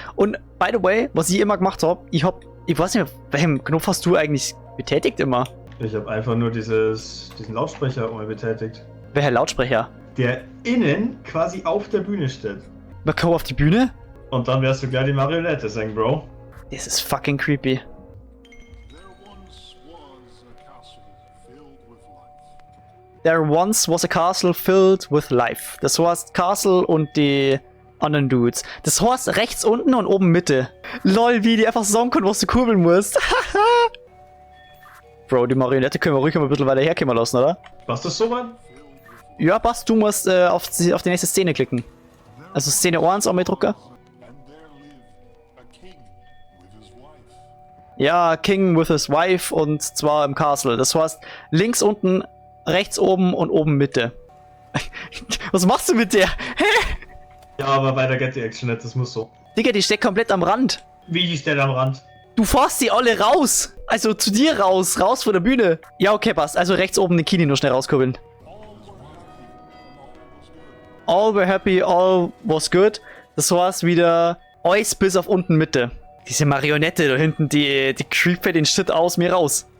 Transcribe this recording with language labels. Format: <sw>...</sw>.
<de>Und</de> <en>by the way,</en> <de>was ich immer gemacht habe, ich weiß nicht, welchen Knopf hast du eigentlich betätigt immer? Ich habe einfach nur diesen Lautsprecher betätigt. Welcher Lautsprecher? Der innen quasi auf der Bühne steht. Man kommt auf die Bühne? Und dann wirst du gleich die Marionette sagen, Bro. Das ist</de> <en>fucking creepy. There once was a castle filled with life. There once was a castle filled with life.</en> <de>Das heißt Castle und die anderen Dudes. Das heißt rechts unten und oben Mitte. Lol, wie die einfach sagen können, was du kurbeln musst. Bro, die Marionette können wir ruhig mal ein bisschen weiter herkommen lassen, oder? Was das so weit? Ja, passt, du musst auf die nächste Szene klicken. Also Szene 1 einmal drücken.</de> <en>And there lived a king with his wife.</en> <de>Ja,</de> <en>King with his wife</en> <de>und zwar im Castle. Das heißt links unten, rechts oben und oben Mitte. Was machst du mit der? Hä? Ja, aber weiter geht die Action nicht, das muss so. Digga, die steckt komplett am Rand. Wie die steht am Rand? Du fährst die alle raus. Also zu dir raus von der Bühne. Ja, okay, passt. Also rechts oben den Kini nur schnell rauskurbeln.</de> <en>All were happy, all was good.</en> <de>Das heißt wieder alles bis auf unten Mitte. Diese Marionette da hinten, die creept den Shit aus mir raus.</de>